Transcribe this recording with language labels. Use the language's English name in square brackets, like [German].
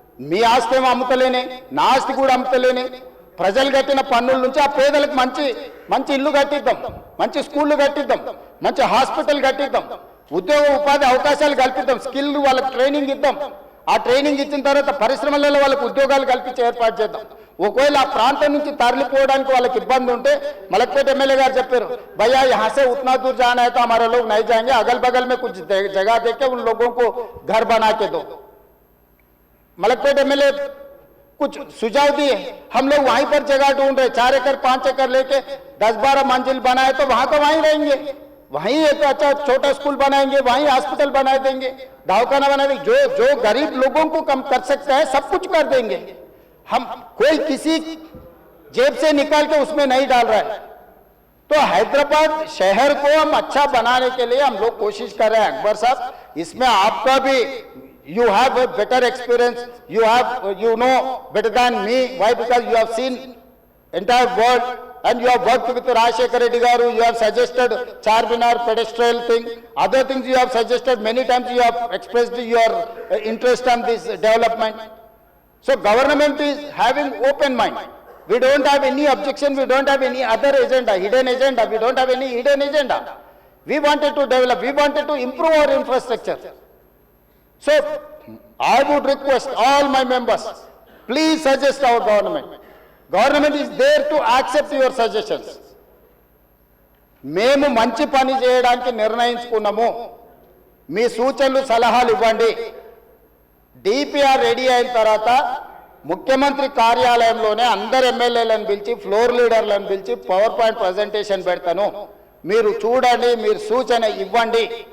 [Telugu] మీ ఆస్తి ఏమో అమ్ముతలేని, నా ఆస్తి కూడా అమ్ముతలేని, ప్రజలు కట్టిన పన్నుల నుంచి ఆ పేదలకు మంచి మంచి ఇల్లు కట్టిద్దాం, మంచి స్కూళ్ళు కట్టిద్దాం, మంచి హాస్పిటల్ కట్టిద్దాం, ఉద్యోగ ఉపాధి అవకాశాలు కల్పిద్దాం, స్కిల్ వాళ్ళకి ట్రైనింగ్ ఇద్దాం. ఆ ట్రైనింగ్ ఇచ్చిన తర్వాత పరిశ్రమలలో వాళ్ళకి ఉద్యోగాలు కల్పించి ఏర్పాటు చేద్దాం. ఒకవేళ ఆ ప్రాంతం నుంచి తరలిపోవడానికి వాళ్ళకి ఇబ్బంది ఉంటే మలక్పేట ఎమ్మెల్యే గారు చెప్పారు, [Hindi] भैया यहाँ से उतना दूर जाना है तो हमारे लोग नहीं जाएंगे, अगल बगल में कुछ जगह देके उन लोगों को घर बना के दो। मलकपेट एमएलए कुछ सुझाव दिए, हम लोग वहीं पर जगह ढूंढ रहे, 4 एकड़ 5 एकड़ लेके 10-12 मंजिल बनाए तो वहां का वहीं रहेंगे, वहीं एक अच्छा छोटा स्कूल बनाएंगे, वहीं हॉस्पिटल बना देंगे, दवाखाना बना देंगे, जो गरीब लोगों को कम कर सकता है सब कुछ कर देंगे। हम कोई किसी जेब से निकाल के उसमें नहीं डाल रहा है। तो हैदराबाद शहर को हम अच्छा बनाने के लिए हम लोग कोशिश कर रहे हैं। अकबर साहब, इसमें आपका भी [English] you have a better experience, you know better than me. Why? Because you have seen entire world and you have worked with Rajshekar Reddy garu, you have suggested Charminar pedestrian thing, other things you have suggested, many times you have expressed your interest on this development. So government is having open mind. We don't have any objection, we don't have any other agenda, hidden agenda, we don't have any hidden agenda. We wanted to develop, we wanted to improve our infrastructure. So I would request all my members, please suggest our government. Government is there to accept your suggestions. [Telugu] మేము మంచి పని చేయడానికి నిర్ణయించుకున్నాము, మీ సూచనలు సలహాలు ఇవ్వండి. DPR ready అయిన తర్వాత ముఖ్యమంత్రి కార్యాలయంలోనే అందరు ఎమ్మెల్యేలను పిలిచి ఫ్లోర్ లీడర్లను పిలిచి పవర్ పాయింట్ ప్రజెంటేషన్ పెడతాను, మీరు చూడండి, మీరు సూచన ఇవ్వండి.